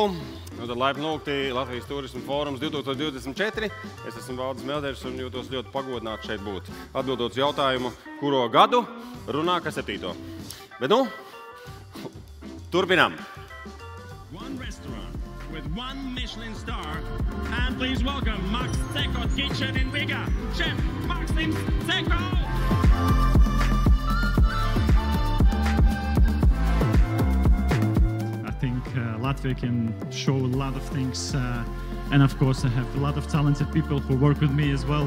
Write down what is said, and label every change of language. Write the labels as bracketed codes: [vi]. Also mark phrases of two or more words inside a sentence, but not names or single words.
[lv] Nu, tad laipni lūgti Latvijas Tūrisma fórums 2024. Es esmu Valdis Melders un jūtos ļoti pagodināts šeit būt. Atbildot uz jautājumu, kuro gadu runā ka 7. Bet nu, turpinām. [en] One restaurant with 1 Michelin star. And please welcome Max Cekot Kitchen in Riga, Chef Maxim Cekot. I think Latvia can show a lot of things, and of course I have a lot of talented people who work with me as well.